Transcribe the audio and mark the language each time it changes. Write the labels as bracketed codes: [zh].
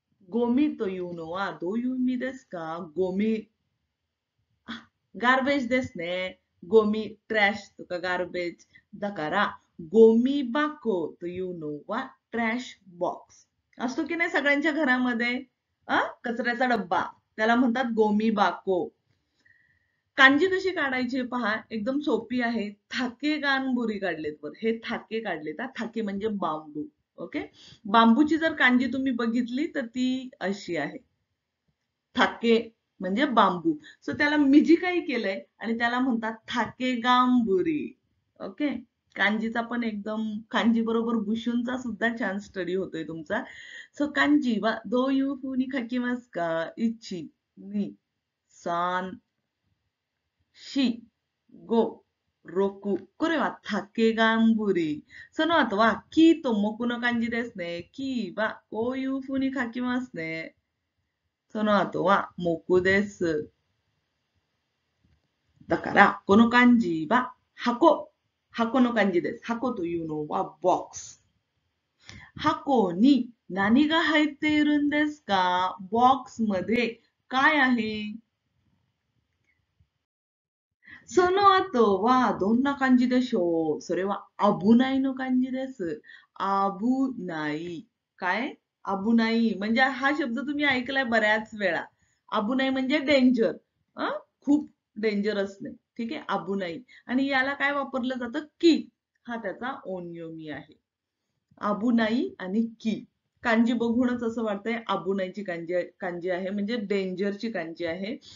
[ja] ゴミというのはどういう意味ですか？ゴミ。ガーベージですね。ゴミ、トラッシュとかガーベージ。だから、ゴミ箱というのはトラッシュボックス。 [mr] असतो की नाही सगळ्यांच्या घरामध्ये कचऱ्याचा डब्बा त्याला म्हणतात गोमी बाको. कांजी कशी काढायची पहा एकदम सोपी आहे. थाके गानबुरी काढलेत वर हे थाके काढलेत. थाके म्हणजे बांबू. ओके. बांबूची जर कांजी तुम्ही बघितली तर ती अशी आहे. थाके म्हणजे बांबू. सो त्याला मी जी काही केलंय आणि त्याला म्हणतात थाके गांबुरी. ओके. कांजीचा पण एकदम कांजी बरोबर बुशूंचा सुद्धा छान स्टडी होतोय तुमचा. [ja] सो कांजी वा दो यू फुनी खाकीमास का? इची नि सान शी गो roku. これは竹頑張り。その後は、きと木の漢字ですね。きはこういう風に書きますね。その後は木です。だから、この漢字は箱。箱の漢字です。箱というのは box。箱に何が入っているんですか？ [mr] box मध्ये काय आहे? [ja] その後はどんな感じでしょう？それは危ないの漢字です。危ない。काय? 危ない。 [mr] म्हणजे हा शब्द तुम्ही ऐकलाय बऱ्याच वेळा. 危ない म्हणजे डेंजर. खूप डेंजरस नाही. ठीक आहे. 危ない. आणि याला काय वापरलं जातं? की. हा त्याचा ओनियोमी आहे. 危ないआणि की. कांजी बघूनच असं वाटतंय आबुनाईची कांजी आहे म्हणजे डेंजरची कांजी आहे.